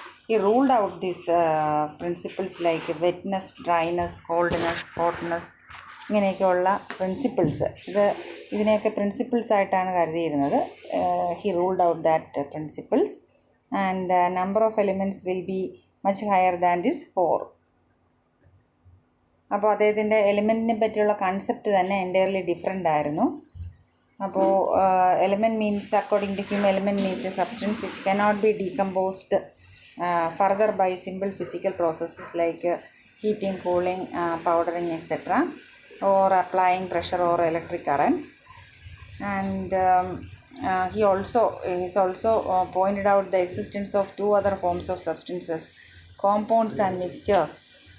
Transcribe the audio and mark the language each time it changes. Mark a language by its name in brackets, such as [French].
[English] ഈ ruled out these principles like wetness, dryness, coldness, hotness, [Malayalam] ഇങ്ങനെയൊക്കെയുള്ള principles, ഇതിനെയൊക്കെ principles ആയിട്ടാണ് കരുതിയിരുന്നത്. [English] He ruled out that principles and number of elements will be much higher than this 4. [Malayalam] അപ്പോൾ അദ്ദേഹത്തിൻ്റെ എലിമെൻറ്റിനെ പറ്റിയുള്ള concept തന്നെ എൻറ്റയർലി ഡിഫറെൻ്റ് ആയിരുന്നു. [English] അപ്പോൾ element means according to him element means a substance which cannot be decomposed further by simple physical processes like heating, cooling, powdering, etc., or applying pressure or electric current. And he also pointed out the existence of two other forms of substances, compounds and mixtures.